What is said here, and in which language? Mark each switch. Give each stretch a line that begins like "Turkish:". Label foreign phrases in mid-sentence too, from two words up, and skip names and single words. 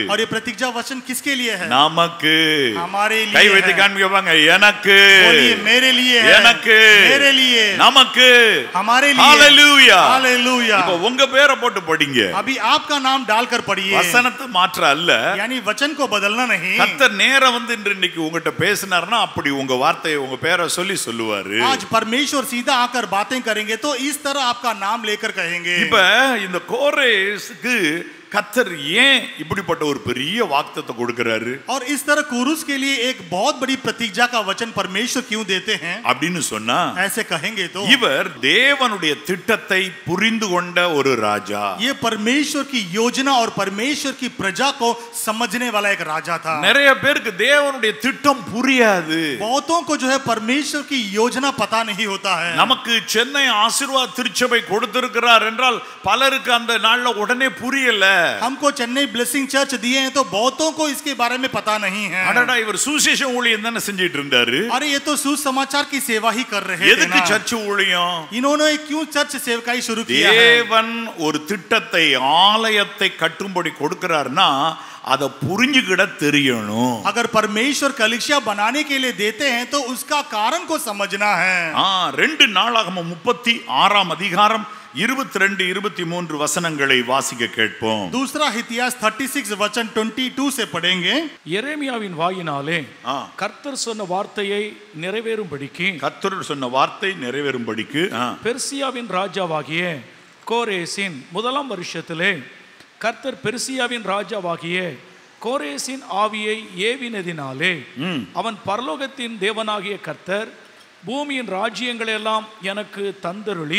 Hindi: और ये प्रतिज्ञा वचन किसके लिए है?
Tamil: நமக்கு.
Hindi: हमारे लिए
Tamil: கை வைத்து காண்பிப்பாங்க, எனக்கு,
Hindi: बोलिए मेरे लिए है,
Tamil: எனக்கு,
Hindi: मेरे लिए,
Tamil: நமக்கு,
Hindi: हमारे लिए. हालेलुया, हालेलुया.
Tamil: இப்போ உங்க பேரை போட்டு படிங்க.
Hindi: अभी आपका नाम डालकर पढ़िए.
Tamil: வசனத்தை மாற்ற அல்ல,
Hindi: यानी वचन को बदलना नहीं.
Tamil: கர்த்தர் நேரா வந்து இன்னைக்கு உங்ககிட்ட பேசினார்னா அப்படி உங்க வார்த்தையை உங்க பேரை சொல்லுவாரு.
Hindi: आज परमेश्वर सीधा आकर बातें करेंगे तो इस तरह आपका नाम लेकर कहेंगे.
Tamil: இப்ப இந்த கோரேஸ்க்கு கர்த்தர் ஏன் இப்படிப்பட்ட ஒரு பெரிய வாக்குத்தத்தத்தை கொடுக்கிறாரு?
Hindi: और इस तरह कुरुस के लिए एक बहुत बड़ी प्रतिज्ञा का वचन परमेश्वर क्यों देते हैं
Tamil: அப்படின்னு சொன்னா,
Hindi: ऐसे कहेंगे तो
Tamil: இவர் தேவனுடைய திட்டத்தை புரிந்து கொண்ட ஒரு ராஜா.
Hindi: ये परमेश्वर की योजना और परमेश्वर की प्रजा को समझने वाला एक राजा था.
Tamil: நிறைய பேருக்கு தேவனுடைய திட்டம் புரியாது.
Hindi: बहुतों को जो है परमेश्वर की योजना पता नहीं होता है.
Tamil: நமக்கு சென்னை ஆசீர்வாத திருச்சபை கொடுத்திருக்கிறார் என்றால் பலருக்கு அந்த நாள்ல உடனே புரியல.
Hindi: हमको चेन्नई ब्लेसिंग चर्च दिए हैं तो बहुतों को इसके बारे में पता नहीं है.
Tamil: அடடா, இவர் சுவிசேஷ ஊழியம் தான செஞ்சிட்டு இருந்தாரு.
Hindi: अरे ये तो सुसमाचार की सेवा ही कर रहे थे
Tamil: எதுக்கு
Hindi: ना.
Tamil: சர்ச் ஊழியம்?
Hindi: इन्होंने क्यों चर्च सेवकाई शुरू किया है?
Tamil: தேவன் ஒரு திட்டத்தை, ஆலயத்தை கட்டும்படி கொடுக்கிறார்னா அதை புரிஞ்சுக்கிட தெரியணும்.
Hindi: अगर परमेश्वर कलीसिया बनाने के लिए देते हैं तो उसका कारण को समझना है.
Tamil: 2 நாளாகமம் 36 அதிகாரம் 22-23 வசனங்களை வாசிக்க கேட்போம்.
Hindi: दूसरा इतिहास 36 वचन 22 से पढ़ेंगे.
Tamil: எரேமியாவின் வாயினாலே கர்த்தர் சொன்ன வார்த்தையை நிறைவேறும்படிக்கு, கர்த்தர் சொன்ன வார்த்தை நிறைவேறும்படிக்கு, பெர்சியாவின் ராஜாவாகிய கோரேசின் 1ஆம் வருஷத்திலே கர்த்தர் பெர்சியாவின் ராஜாவாகிய கோரேசின் ஆவியை ஏவினதினாலே அவன் பரலோகத்தின் தேவனாகிய கர்த்தர் பூமியின் ராஜ்யங்கள் எல்லாம் எனக்கு தந்தருளி,